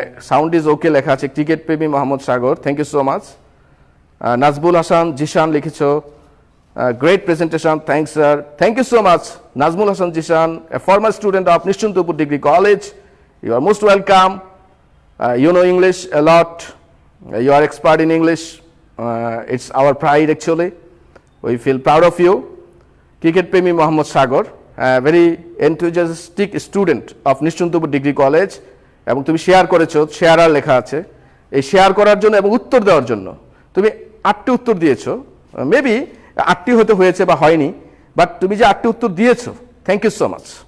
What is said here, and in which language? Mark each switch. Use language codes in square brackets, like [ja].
[en] Sound is okay লেখা আছে, cricket প্রেমী Mohammad Sagar, thank you so much. Nazbul Hasan Zishan লিখেছো, great presentation, thanks sir, thank you so much. Nazmul Hasan Zishan, a former student of Nishchintapur degree college, you are most welcome. You know English a lot, you are expert in English, it's our pride actually, we feel proud of you. [bn] Cricket Premi Mohammad Sagar, [en] a very enthusiastic student of Nishchantapur Degree College, [bn] এবং তুমি share করেছো, শেয়ারার লেখা আছে, এই share করার জন্য এবং উত্তর দেওয়ার জন্য তুমি 8টি উত্তর দিয়েছো। মেবি 8টি হতে হয়েছে বা হয়নি, বাট তুমি যে 8টি উত্তর দিয়েছো, [en] Thank you so much.